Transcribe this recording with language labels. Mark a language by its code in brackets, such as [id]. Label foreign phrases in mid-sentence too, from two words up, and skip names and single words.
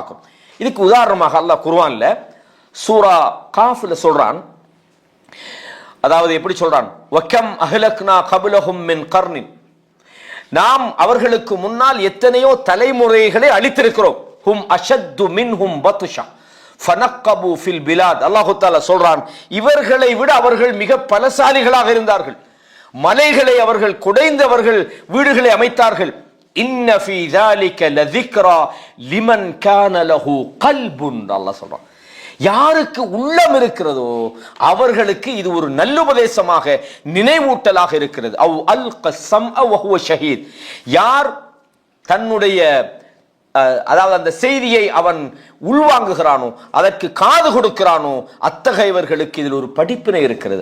[ta] இதுக்கு உதாரணமாக அல்லாஹ் குர்ஆன்ல சூரா காஃப்ல சொல்றான், அதாவது எப்படி சொல்றான், [ar] وكم أهلكنا قبلهم من قرن, [ta] நாம் அவர்களுக்கு முன்னால் எத்தனையோ தலைமுறைகளை அழித்திருக்கிறோம். [ar] هم أشد منهم بطشا فنقبوا في البلاد. [ta] அல்லாஹ் தஆலா சொல்றான், இவர்களை விட அவர்கள் மிக பலசாலிகளாக இருந்தார்கள். மலைகளை அவர்கள் குடைந்தவர்கள், வீடுகளை அமைத்தார்கள். [ar] إن في ذلك لذكرى لمن كان له قلب. [ta] அல்லாஹ் சொல்றான், யாருக்கு உள்ளம் இருக்கிறதோ அவர்களுக்கு இது ஒரு நல்லுபதேசமாக நினைவூட்டலாக இருக்கிறது. [ar] أو ألقى السمع وهو شهيد, [ta] யார் தன்னுடைய அதாவது அந்த செய்தியை அவன் உள்வாங்குகிறானோ, அதற்கு காது கொடுக்கிறானோ, அத்தகையவர்களுக்கு இதில் ஒரு படிப்பினை இருக்கிறது.